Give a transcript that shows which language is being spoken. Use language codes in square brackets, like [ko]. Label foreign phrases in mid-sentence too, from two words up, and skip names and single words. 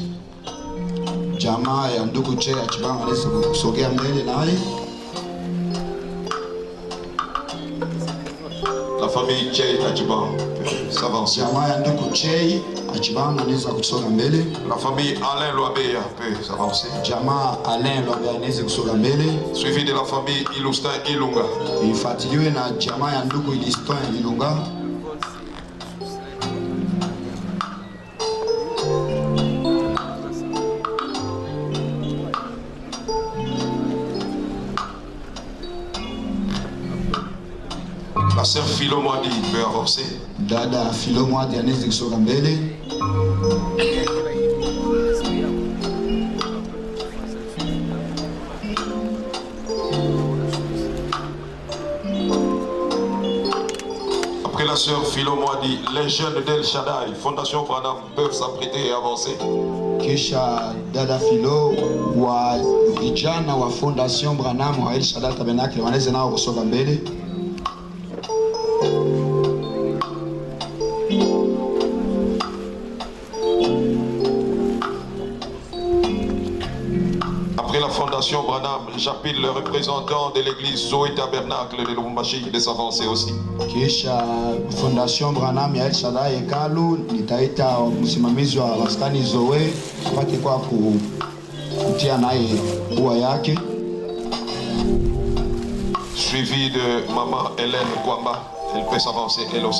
[sw] Jamaa ya ndugu Cheya Chibang anaweza kusogea mbele naye. [fr] La famille Cheya Chibang peut s'avancer. [sw] Jamaa ya ndugu Cheya Chibang anaweza kusogea mbele. [fr] La famille Alain Loabeya peut s'avancer. [sw] Jamaa Alain Loabeya anaweza kusogea mbele. [fr] Suivi de la famille Ilustin Ilunga. [sw] Ifuatiliwe na jamaa ya ndugu Ilustin Ilunga. [fr] La sœur Philo Mwadi peut avancer. [sw] Dada Philo Mwadi anaweza kusogea mbele. [fr] Après la sœur Philo Mwadi, les jeunes d'El Shaddai, Fondation Branham, peuvent s'apprêter et avancer. [sw] Kisha dada Philo wa vijana wa Fondation Branham wa El Shaddai Tabernacle wanaweza nao kusogea mbele. [fr] Après la Fondation Branham, j'appelle le représentant de l'église Zoé Tabernacle de Lubumbashi de s'avancer aussi. [sw] Kisha Fondation Branham ya El Shaddai Hekalu nitaita msimamizi wa maskani Zoe apate kwa kutia naye ua yake. [fr] Suivi de maman Hélène Kwamba, elle peut s'avancer elle aussi.